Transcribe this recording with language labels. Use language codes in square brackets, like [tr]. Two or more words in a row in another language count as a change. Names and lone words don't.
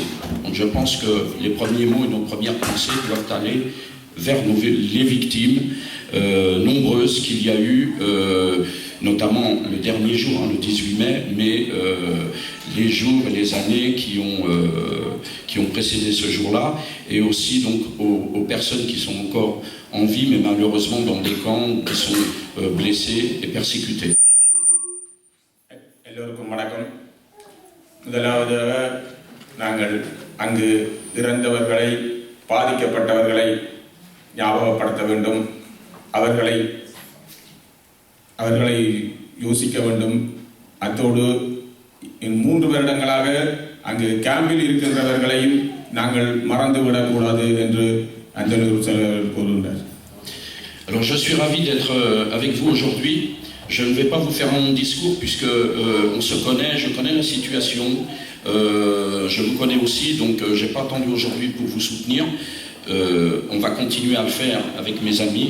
[fr] Donc je pense que les premiers mots et nos premières pensées doivent aller vers les victimes nombreuses qu'il y a eu, notamment le dernier jour, le 18 mai, mais les jours et les années qui ont précédé ce jour-là, et aussi donc aux personnes qui sont encore en vie, mais malheureusement dans des camps qui sont blessés et persécutés. [ta] எல்லோருக்கும் வணக்கம். முதலாவதாக நாங்கள் அங்கு இறந்தவர்களை, பாதிக்கப்பட்டவர்களை ஞாபகப்படுத்த வேண்டும். அவர்களை யோசிக்க வேண்டும். அத்தோடு 3 வருடங்களாக அங்கு கேம்பில் இருக்கின்றவர்களையும் நாங்கள் மறந்துவிடக்கூடாது என்று அஞ்சலி செல்வர் கூறுகின்றார். [fr] Alors je suis ravi d'être avec vous aujourd'hui. Je ne vais pas vous faire mon discours puisque on se connaît, je connais la situation, je vous connais aussi, donc j'ai pas attendu aujourd'hui pour vous soutenir. On va continuer à le faire avec mes amis.